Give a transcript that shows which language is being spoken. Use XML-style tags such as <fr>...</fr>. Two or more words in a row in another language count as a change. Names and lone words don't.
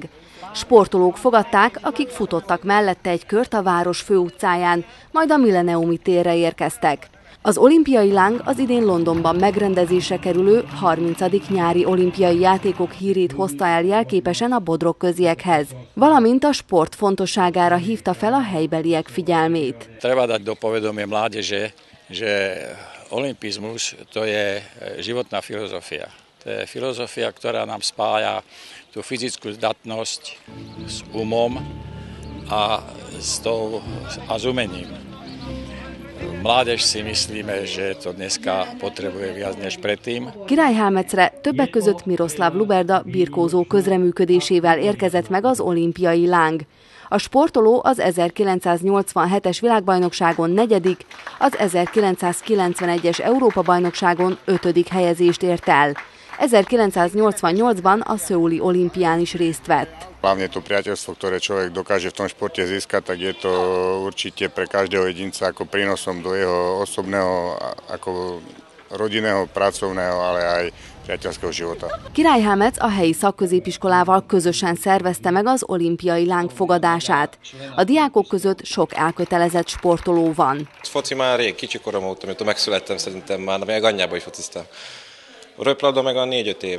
<hu>Sportolók fogadták, akik futottak mellette egy kört a város főutcáján, majd a Millenniumi térre érkeztek. Az olimpiai láng az idén Londonban megrendezésre kerülő 30. nyári olimpiai játékok hírét hozta el jelképesen a bodrogköziekhez, valamint a sport fontosságára hívta fel a helybeliek figyelmét.</hu> <sk>Treba dať do povedomia mládeže, že olimpizmus to je životná filozofia. To je filozofia, ktorá nám spája tú fyzickú zdatnosť s umom a s umením. Mládež si myslíme, že to dneska potrebuje viac než predtým.</sk> <hu>Királyhámecre többek között Miroslav Luberda birkózó közreműködésével érkezett meg az olimpiai láng. A sportoló az 1987-es világbajnokságon 4., az 1991-es Európa-bajnokságon 5. helyezést ért el. 1988-ban a Szöuli olimpián is részt vett.</hu> <sk>Hlavne to priateľstvo, ktoré človek dokáže v tom športe získať, tak je to určite pre každého jedinca ako prínosom do jeho osobného, ako rodinného, pracovného, ale aj priateľského života.</sk> <hu>Királyhámec a helyi szakközépiskolával közösen szervezte meg az olimpiai láng fogadását. A diákok között sok elkötelezett sportoló van. Foci már rég, kicsi korom óta, amikor megszülettem, szerintem már, meg anyjába is fociztam. A röplabda meg a 4-5 év.</hu>